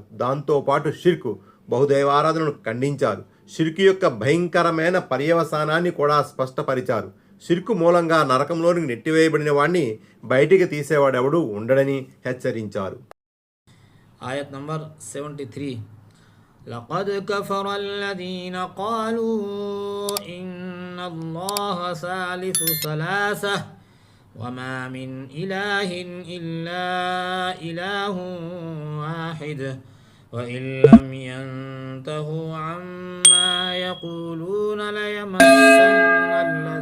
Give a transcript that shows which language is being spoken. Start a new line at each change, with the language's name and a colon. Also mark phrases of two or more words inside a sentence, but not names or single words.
Telugu: దాంతోపాటు షిర్కు, బహుదైవారాధనను ఖండించారు. షిర్కు యొక్క భయంకరమైన పర్యవసానాన్ని కూడా స్పష్టపరిచారు. షిర్కు మూలంగా నరకంలోనికి నెట్టివేయబడిన వాడిని బయటికి తీసేవాడెవడూ ఉండడని హెచ్చరించారు. ఆయత్ నంబర్ 73.
Arabic: لقد كفر الذين قالوا إن الله ثالث ثلاثة وما من إله إلا إله واحد وإن لم ينتهوا عما يقولون ليمسن